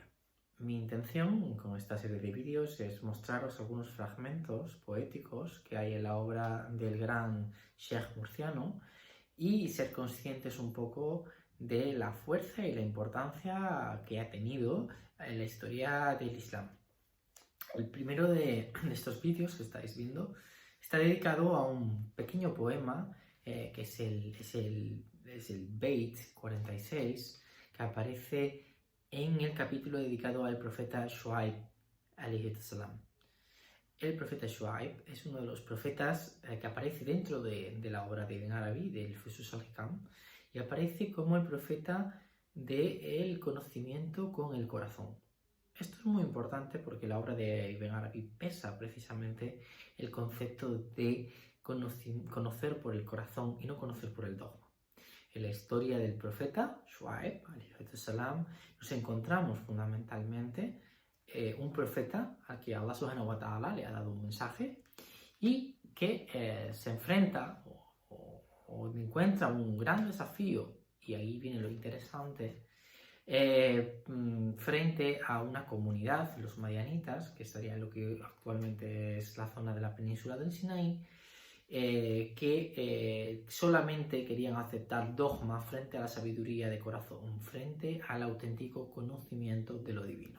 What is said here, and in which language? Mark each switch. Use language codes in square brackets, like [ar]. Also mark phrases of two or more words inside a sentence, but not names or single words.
[es] Mi intención con esta serie de vídeos es mostraros algunos fragmentos poéticos que hay en la obra del gran Sheikh murciano y ser conscientes un poco de la fuerza y la importancia que ha tenido en la historia del Islam. El primero de estos vídeos que estáis viendo está dedicado a un pequeño poema que es el Beit 46, que aparece en el capítulo dedicado al profeta Shuaib [ar] عليه السلام. [es] El profeta Shuaib es uno de los profetas que aparece dentro de la obra de Ibn Arabi, del Fusus al-Hikam, y aparece como el profeta del conocimiento con el corazón. Esto es muy importante porque la obra de Ibn Arabi pesa precisamente el concepto de conocer por el corazón y no conocer por el dogma. En la historia del profeta Shuaib salam, nos encontramos fundamentalmente un profeta al que Allah [ar] سبحانه وتعالى [es] le ha dado un mensaje y que se enfrenta o encuentra un gran desafío, y ahí viene lo interesante, frente a una comunidad, los madianitas, que estaría en lo que actualmente es la zona de la península del Sinaí, que solamente querían aceptar dogma frente a la sabiduría de corazón, frente al auténtico conocimiento de lo divino.